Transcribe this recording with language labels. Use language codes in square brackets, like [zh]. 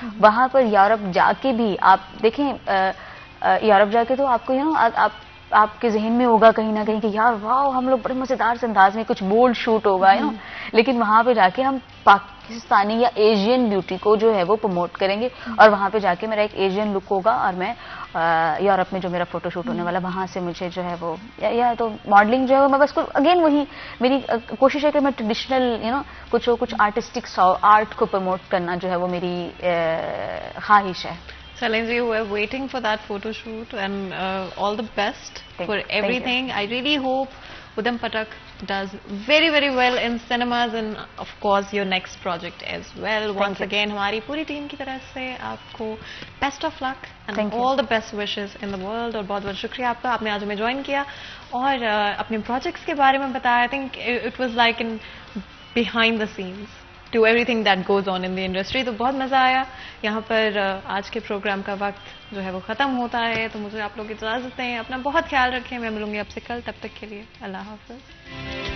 [ur] وہاں پر یورپ جا کے بھی آپ دیکھیں, یورپ جا کے تو آپ کو آپ کے ذہن میں ہوگا کہیں نہ کہیں کہ یار واو ہم لوگ بڑے مزیدار سے انداز میں کچھ بولڈ شوٹ ہوگا لیکن وہاں پہ جا کے ہم پاکستانی یا ایشین بیوٹی کو جو ہے وہ پروموٹ کریں گے, اور وہاں پہ جا کے میرا ایک ایشین لک ہوگا, اور میں یورپ میں جو میرا فوٹو شوٹ ہونے والا وہاں سے مجھے جو ہے وہ یا تو ماڈلنگ جو ہے میں بس کو اگین وہی میری کوشش ہے کہ میں ٹریڈیشنل کچھ آرٹسٹک آرٹ کو پروموٹ کرنا جو ہے وہ میری خواہش ہے. [en] Salinji, we're waiting for that photo shoot, and all the best for everything. I really hope Udham Patak does very, very well in cinemas, and of course your next project as well. Once again, [ur] ہماری پوری team کی طرف سے آپ کو best of look [en] and all the best wishes in the world. [ur] اور بہت بہت شکریہ آپ کا, آپ نے آج ہمیں جوائن کیا اور اپنے پروجیکٹس کے بارے میں بتایا. [en] I think it was like in behind the scenes to everything that goes on in the industry. [ur] تو بہت مزہ آیا. یہاں پر آج کے پروگرام کا وقت جو ہے وہ ختم ہوتا ہے, تو مجھے آپ لوگ اجازت دیں. اپنا بہت خیال رکھیں, میں ملوں گی آپ سے کل. تب تک کے لیے اللہ حافظ.